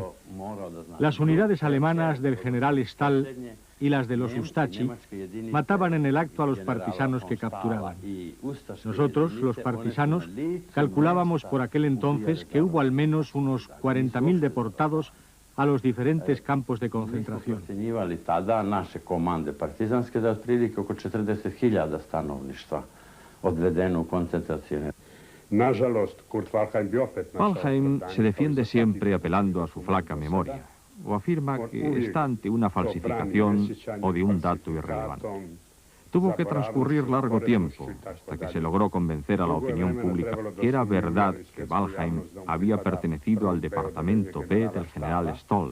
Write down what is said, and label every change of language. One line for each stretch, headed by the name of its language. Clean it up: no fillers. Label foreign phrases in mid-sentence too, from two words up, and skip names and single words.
Spanish: Las unidades alemanas del general Stahl y las de los Ustachi mataban en el acto a los partisanos que capturaban. Nosotros, los partisanos, calculábamos por aquel entonces que hubo al menos unos 40.000 deportados a los diferentes campos de concentración.
Serbian: Naše komande partizanske da otprilike oko 40.000 stanovništva odvedeno u koncentracione.
Spanish: Waldheim se defiende siempre apelando a su flaca memoria, o afirma que está ante una falsificación o de un dato irrelevante. Tuvo que transcurrir largo tiempo hasta que se logró convencer a la opinión pública que era verdad que Waldheim había pertenecido al departamento B del general Stoll.